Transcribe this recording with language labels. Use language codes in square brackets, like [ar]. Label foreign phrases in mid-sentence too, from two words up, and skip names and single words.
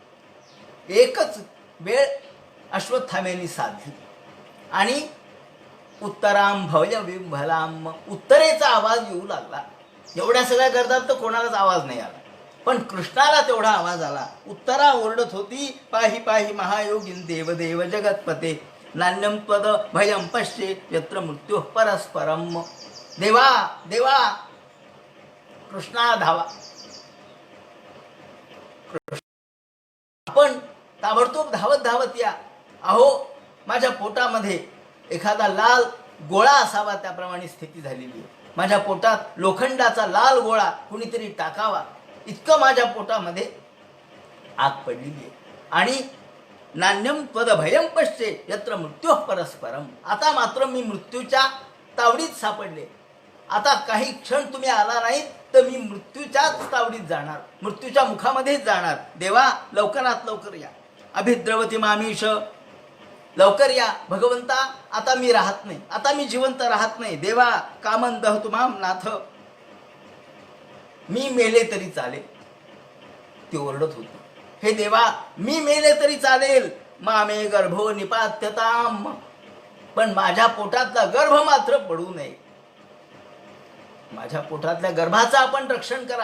[mr] एवढ्यात एकच वेळ अश्वत्थाम्याने साधली आणि [sa] उत्तराम भवय विभलाम, [mr] उत्तरेचा आवाज येऊ लागला. एवढ्या सगळ्या करतात तर कोणालाच आवाज नाही आला, पण कृष्णाला तेवढा आवाज आला. उत्तरा ओरडत होती, [sa] पाही पाही महायोगीन देवदेव जगतपते, नान्यम त्वद भयम पश्ये यत्र मृत्यू परस्परम. [mr] देवा देवा, कृष्णा धावा. आपण ताबडतोब धावत धावत या. अहो, माझ्या पोटामध्ये एखादा लाल गोळा असावा त्याप्रमाणे स्थिती झालेली आहे. माझ्या पोटात लोखंडाचा लाल गोळा कुणीतरी टाकावा, इतकं माझ्या पोटामध्ये आग पडलेली आहे. [sa] आणि नान्यम त्वद भयम पश्ये यत्र मृत्यू परस्परम, [mr] आता मात्र मी मृत्यूच्या तावडीत सापडले. आता काही क्षण तुम्ही आला नाहीत तर मी मृत्यूच्याच तावडीत जाणार, मृत्यूच्या मुखामध्येच जाणार. देवा, लवकरात लवकर या. [sa] अभिद्रवती मामीश, [mr] लवकर या. भगवंता, आता मी राहत नाही, आता मी जिवंत राहत नाही. [sa] देवा, कामन दहतु माम नाथ, [mr] मी मेले तरी चालेल. ती ओरडत होती, हे देवा, मी मेले तरी चालेल. [sa] मामे गर्भो निपात्यताम, [mr] पण माझ्या पोटातला गर्भ मात्र पडू नये. माझ्या पोटातल्या गर्भाचं आपण रक्षण करा.